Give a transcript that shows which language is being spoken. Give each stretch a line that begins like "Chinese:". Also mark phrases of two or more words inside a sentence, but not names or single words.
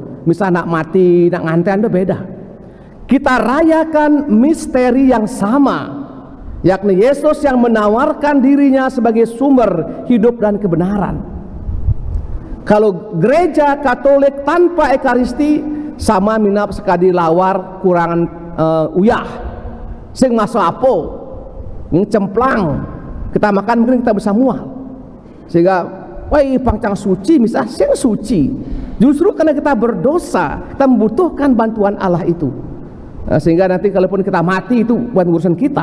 Indonesian: Misal
Balinese: nak mati, nak nganten
Indonesian: itu beda. Kita rayakan misteri yang sama, yakni Yesus yang menawarkan dirinya sebagai sumber hidup dan kebenaran. Kalau gereja Katolik tanpa Ekaristi sama minap sekali
Balinese: lawar kurangan uyah, sing masuk apo, cemplang,
Indonesian: kita makan mungkin kita bisa mual, sehingga wah pangcang suci misalnya sing suci. Justru karena kita berdosa, kita membutuhkan bantuan Allah itu. Sehingga nanti kalaupun kita mati itu bukan urusan kita.